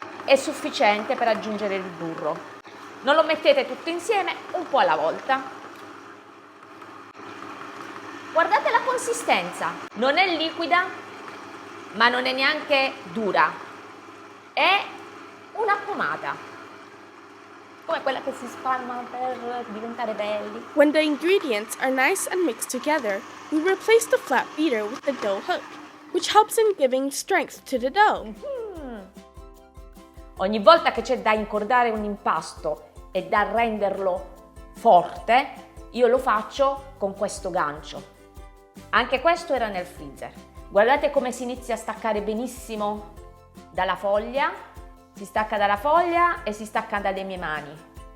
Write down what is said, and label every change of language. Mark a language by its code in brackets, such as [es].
[it] È sufficiente per aggiungere il burro. Non lo mettete tutto insieme, un po' alla volta. Guardate la consistenza, non è liquida, ma non è neanche dura, è una pomata, come quella che si spalma per diventare belli. [en] When the ingredients are nice and mixed together, we replace the flat beater with the dough hook, which helps in giving strength to the dough. [it] Ogni volta che c'è da incordare un impasto e da renderlo forte, io lo faccio con questo gancio. Anche questo era nel freezer. Guardate come si inizia a staccare benissimo dalla foglia, si stacca dalla foglia e si stacca dalle mie mani.